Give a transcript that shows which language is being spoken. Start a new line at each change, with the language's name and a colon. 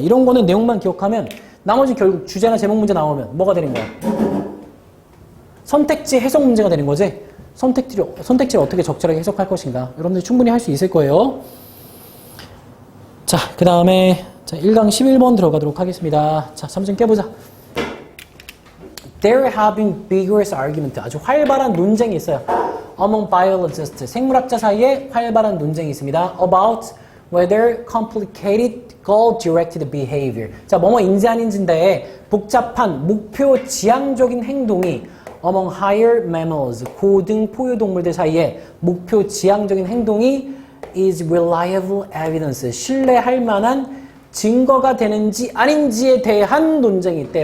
Korean: 이런 거는 내용만 기억하면 나머지 결국 주제나 제목 문제 나오면 뭐가 되는 거야? 선택지 해석 문제가 되는 거지. 선택지를 어떻게 적절하게 해석할 것인가. 여러분들 충분히 할 수 있을 거예요. 자, 그 다음에 1강 11번 들어가도록 하겠습니다. 자, 3점 깨보자.
English: They're having vigorous argument.
Korean: 아주 활발한 논쟁이 있어요.
English: Among biologists.
Korean: 생물학자 사이에 활발한 논쟁이 있습니다.
English: About whether complicated goal-directed behavior.
Korean: 자, 인지 아닌지인데 복잡한 목표 지향적인 행동이
English: among higher mammals.
Korean: 고등 포유동물들 사이에 목표 지향적인 행동이
English: is reliable evidence.
Korean: 신뢰할 만한 증거가 되는지 아닌지에 대한 논쟁이 있대.